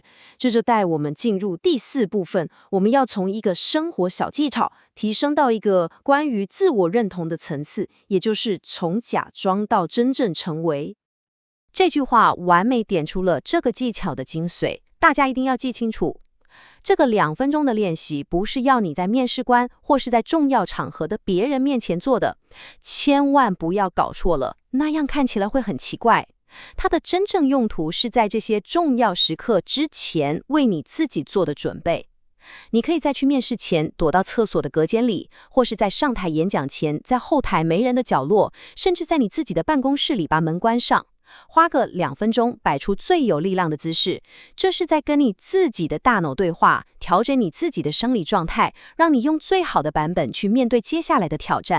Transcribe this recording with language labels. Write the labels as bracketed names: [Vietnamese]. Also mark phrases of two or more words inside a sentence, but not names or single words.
[Chinese] 這就帶我們進入第4部分，我們要從一個生活小技巧提升到一個關於自我認同的層次，也就是從假裝到真正成為。這句話完美點出了這個技巧的精髓，大家一定要記清楚。這個2分鐘的練習不是要你在面試官或是在重要場合的別人面前做的，千萬不要搞錯了，那樣看起來會很奇怪。它的真正用途是在這些重要時刻之前為你自己做的準備。你可以在去面試前躲到廁所的隔間裡，或是在上台演講前在後台沒人的角落，甚至在你自己的辦公室裡把門關上。花個2分鐘擺出最有力量的姿勢，這是在跟你自己的大腦對話，調整你自己的生理狀態，讓你用最好的版本去面對接下來的挑戰。